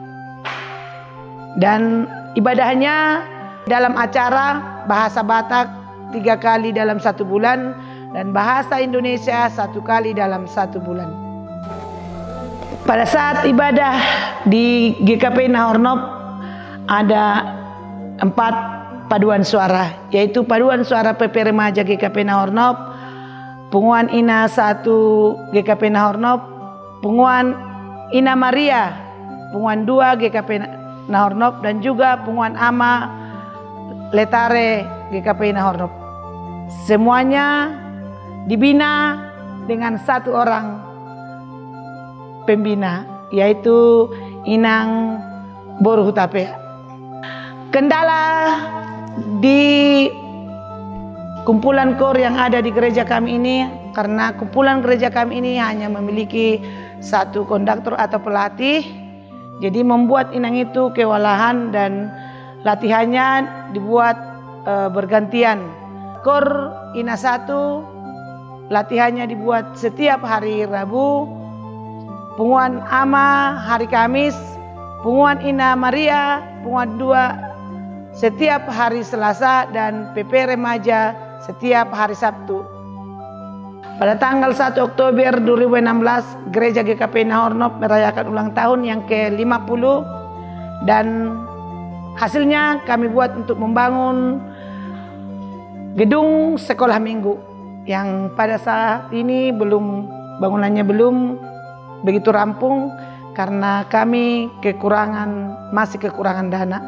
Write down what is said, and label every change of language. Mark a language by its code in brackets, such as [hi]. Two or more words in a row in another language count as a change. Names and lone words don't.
[id] Dan ibadahnya dalam acara bahasa Batak 3 kali dalam 1 bulan dan bahasa Indonesia 1 kali dalam 1 bulan. Pada saat ibadah di GKP Nahornop ada 4 paduan suara, yaitu paduan suara PP Remaja GKP Nahornop, Punguan Ina 1 GKP Nahornop, Punguan Ina Maria, Punguan 2 GKP Nahornop, dan juga Punguan Ama Letare GKP Nahornop. Semuanya dibina dengan 1 orang pembina, yaitu Inang Boru Hutape. Kendala di kumpulan KOR yang ada di gereja kami ini, karena kumpulan gereja kami ini hanya memiliki 1 konduktor atau pelatih, jadi membuat Inang itu kewalahan dan latihannya dibuat bergantian. KOR Ina 1 latihannya dibuat setiap hari Rabu, Punguan Ama hari Kamis, Punguan Ina Maria, Punguan 2 setiap hari Selasa, dan PP Remaja setiap hari Sabtu. Pada tanggal 1 Oktober 2016, Gereja GKP Nahornop merayakan ulang tahun yang ke-50, dan hasilnya kami buat untuk membangun gedung sekolah minggu yang pada saat ini bangunannya belum begitu rampung karena kami masih kekurangan dana.